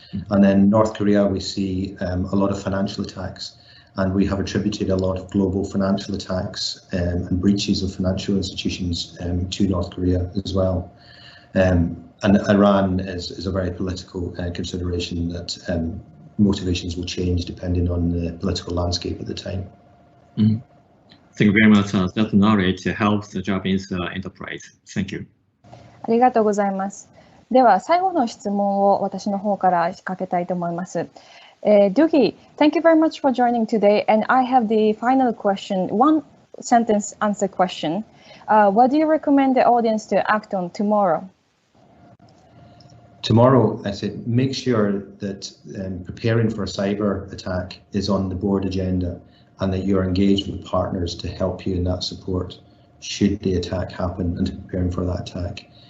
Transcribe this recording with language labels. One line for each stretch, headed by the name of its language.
English: And then North Korea, we see a lot of financial attacks, and we have attributed a lot of global financial attacks and breaches of financial institutions to North Korea as well. And Iran is a very political consideration that motivations will change depending on the political landscape at the time. Thank you very much. That knowledge helps the Japanese enterprise. Thank you.
Japanese: ありがとうございます。では最後の質問を私の方から仕掛けたいと思います。
English: Dougie, thank you very much for joining today. And I have the final question, one sentence answer question. What do you recommend the audience to act on tomorrow? Tomorrow, I said, make sure that preparing for a cyber attack is on the board agenda and that you're engaged with partners to help you in that support should the attack happen and preparing for that attack.